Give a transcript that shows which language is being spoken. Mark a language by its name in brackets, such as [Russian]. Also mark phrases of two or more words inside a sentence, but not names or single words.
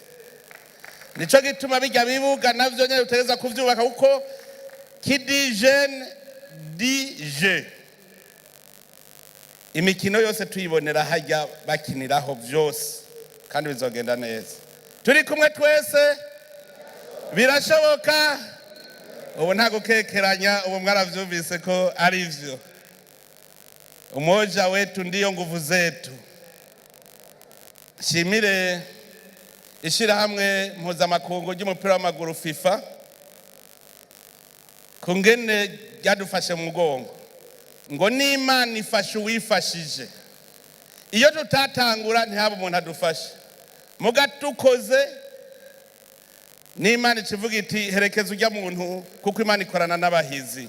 [Rundi] Nico gituma bijya bibuga navyo nyene utegeza kuvyubaka kuko kidi jeune DJ imikino yose tuyibonera hajya bakiniraho byose kandi bizogenda neza. Turi kumwe twese birashoboka ubu nta gukekeranya ubu mwaravyumvise ko ari ivyo [Swahili] umoja wetu ndiyo nguvu zetu. [Rundi] Shimire ishirahamwe mpuzamakungu ry'umupira w'amaguru FIFA kungene ryadufashe mu mugongo ngo n'Imana ifashe uwifashije iyo tutatangura ntihaba umuntu adufashe mugatukoze n'Imana ikivuga iti herekeza ujya muntu kuko Imana ikorana n'abahizi.